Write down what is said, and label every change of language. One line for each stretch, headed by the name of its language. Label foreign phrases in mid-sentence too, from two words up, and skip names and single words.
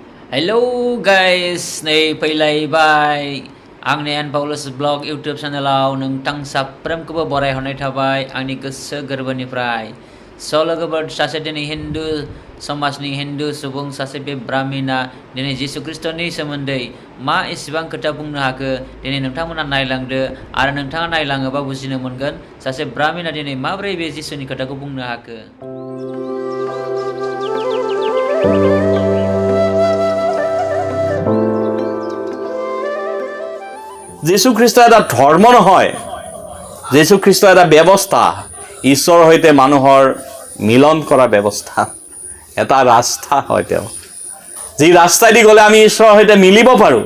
English: Hello guys,
Bodo: nay fैलायबाय आंनि PAULUS blog YouTube channel नोंथां साफ्रोमखौबो बराय हरनाय थाबाय आंनि गोसो गोरबोनिफ्राय लोगोफोर सासे दिनै हिन्दु समाजनि हिन्दु सुबुं सासे बे ब्राह्मिना दिनै जिसु ख्रिस्टनि सोमोन्दै मा एसेबां खोथा बुंनो हाखो दिनै नोंथांमोना नायलांदो आरो नोंथाङा नायलाङोबा बुजिनो मोनगोन सासे ब्राह्मिना दिनै माबोरै बे जिसुनि खोथाखौ बुंनो हाखो।
Assamese: যীশু খ্ৰীষ্ট এটা ধৰ্ম নহয়, যীশু খ্ৰীষ্ট এটা ব্যৱস্থা, ঈশ্বৰৰ সৈতে মানুহৰ মিলন কৰা ব্যৱস্থা, এটা ৰাস্তা হয় তেওঁ, যি ৰাস্তাইদি গ'লে আমি ঈশ্বৰৰ সৈতে মিলিব পাৰোঁ।